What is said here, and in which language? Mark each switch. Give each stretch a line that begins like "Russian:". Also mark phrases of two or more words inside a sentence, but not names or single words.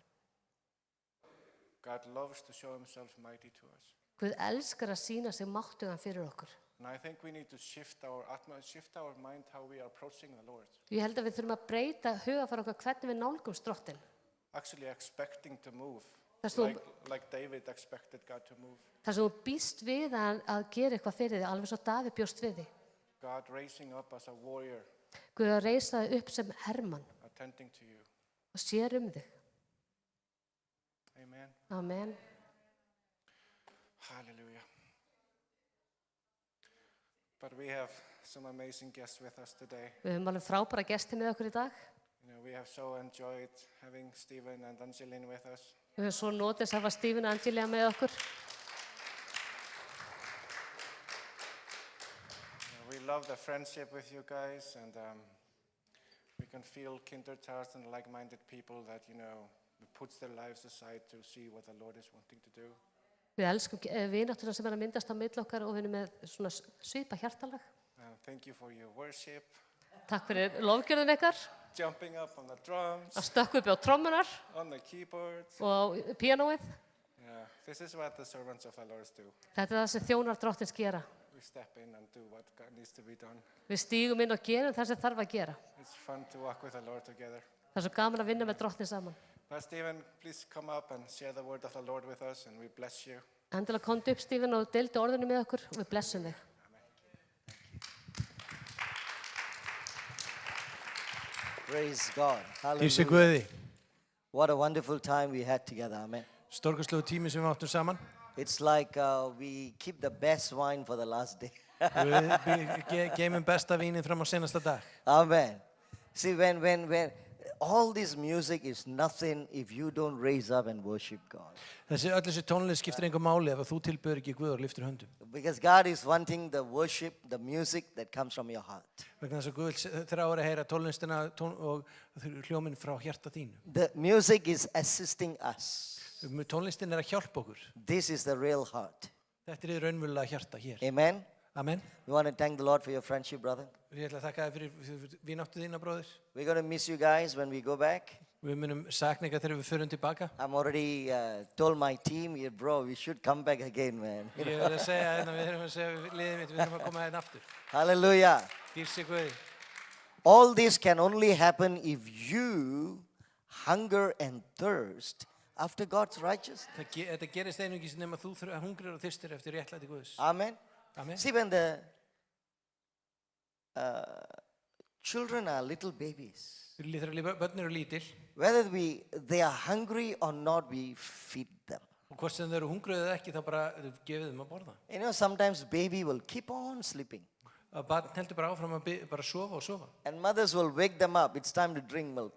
English: God loves to show himself mighty to us.
Icelandic: Guð elskar að sína sig máttugan fyrir okkur.
English: And I think we need to shift our mind how we are approaching the Lord.
Icelandic: Ég held að við þurfum að breyta hugafar okkar hvernig við nálgumst Drottinn.
English: Actually expecting to move,
Icelandic: Þar sem þú-
English: like David expected God to move.
Icelandic: Þar sem þú býst við að gera eitthvað fyrir þig, alveg svo Davíð bjóst við þig.
English: God raising up as a warrior,
Icelandic: Guð að reisa þig upp sem hermann
English: attending to you.
Icelandic: og sér þig.
English: Amen. Amen. Hallelujah. But we have some amazing guests with us today.
Icelandic: Við höfum alveg frábæra gesti með okkur í dag.
English: You know, we have so enjoyed having Stephen and Angeline with us.
Icelandic: Við höfum svo notið að hafa Stephen og Angelia með okkur.
English: We love the friendship with you guys, and we can feel kindred hearts and like-minded people that, you know, puts their lives aside to see what the Lord is wanting to do.
Icelandic: Við elskum vináttuna sem að myndast á milli okkar og við erum með svona svipa hjartalag.
English: Thank you for your worship,
Icelandic: Takk fyrir lofgjörðin ykkar,
English: jumping up on the drums,
Icelandic: að stökku upp á trommunar
English: on the keyboards.
Icelandic: og á píanóið.
English: Yeah, this is what the servants of the Lord do.
Icelandic: Þetta er það sem þjónar Drottins gera.
English: We step in and do what God needs to be done.
Icelandic: Við stígum inn og gerum það sem þarf að gera.
English: It's fun to walk with the Lord together.
Icelandic: Það er svo gaman að vinna með Drottni saman.
English: Now, Stephen, please come up and share the word of the Lord with us, and we bless you.
Icelandic: Endilega komdu upp, Stephen, og deildu orðinu með okkur og við blessum þig.
English: Praise God.
Icelandic: Dísi
English: Hallelujah.
Icelandic: Guði,
English: What a wonderful time we had together. Amen.
Icelandic: stórkastlegu tími sem við áttum saman.
English: It's like we keep the best wine for the last day.
Icelandic: Við geymum besta vínið fram á senasta dag.
English: Amen. See, when all this music is nothing if you don't raise up and worship God.
Icelandic: Þessi tónlist skiptir engu máli ef að þú tilbyrður ekki Guð og lyftir höndum.
English: Because God is wanting the worship, the music that comes from your heart.
Icelandic: Vegna þess að Guð þráir að heyra tónlistina og hljóminn frá hjarta þínu.
English: The music is assisting us.
Icelandic: Tónlistin er að hjálpa okkur.
English: This is the real heart.
Icelandic: Þetta er raunverulega hjarta hér.
English: Amen. Amen. We want to thank the Lord for your friendship, brother.
Icelandic: Ég ætla að þakka þér fyrir vináttu þína, bróðir.
English: We're going to miss you guys when we go back.
Icelandic: Við munum sakna ykkar þegar við förum tilbaka.
English: I'm already told my team, yeah, bro, we should come back again, man.
Icelandic: Ég vil að segja, við þurfum að segja liðið mitt, við þurfum að koma hérna aftur.
English: Hallelujah.
Icelandic: Dísi Guði.
English: All this can only happen if you hunger and thirst after God's righteousness.
Icelandic: Þetta gerist einungis nema þú hungrir og þyrstir eftir réttlæti Guðs.
English: Amen. Amen. See, when the children are little babies,
Icelandic: Þegar börn eru lítil
English: whether they are hungry or not, we feed them.
Icelandic: og hvort sem þau eru hungruð eða ekki þá bara gefið þeim að borða.
English: You know, sometimes baby will keep on sleeping.
Icelandic: Að barn heldur bara áfram að bara sofa og sofa.
English: And mothers will wake them up. It's time to drink milk.